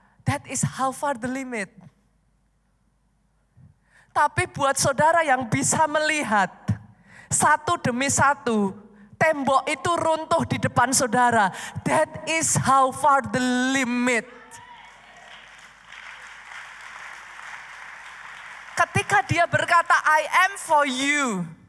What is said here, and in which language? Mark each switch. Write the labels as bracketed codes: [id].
[en] That is how far the limit. [id] Tapi buat saudara yang bisa melihat satu demi satu, tembok itu runtuh di depan saudara. [en] That is how far the limit. [id] Ketika dia berkata, [en] I am for you.